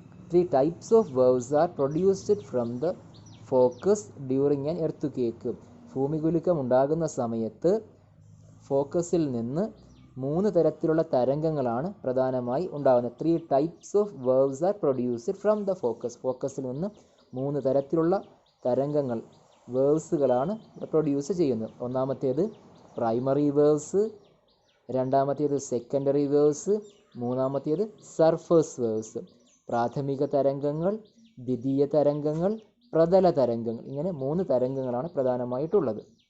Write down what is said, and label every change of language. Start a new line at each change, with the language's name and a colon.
English: 3 types of waves are produced from the focus during an earthquake.
Malayalam: ഭൂമികുലുക്കം ഉണ്ടാകുന്ന സമയത്ത് ഫോക്കസിൽ നിന്ന് 3 തരത്തിലുള്ള തരംഗങ്ങളാണ് പ്രധാനമായി ഉണ്ടാകുന്നത്.
English: 3 types of waves are produced from the focus.
Malayalam: ഫോക്കസിൽ നിന്ന് 3 തരത്തിലുള്ള തരംഗങ്ങൾ, വേവ്സുകളാണ് പ്രൊഡ്യൂസ് ചെയ്യുന്നത്. ഒന്നാമത്തേത് പ്രൈമറി വേവ്സ്, രണ്ടാമത്തേത് സെക്കൻഡറി വേവ്സ്, മൂന്നാമത്തേത് സർഫസ് വേവ്സ്. പ്രാഥമിക തരംഗങ്ങൾ, ദ്വിതീയ തരംഗങ്ങൾ, പ്രതല തരംഗങ്ങൾ, ഇങ്ങനെ 3 തരംഗങ്ങളാണ് പ്രധാനമായിട്ടുള്ളത്.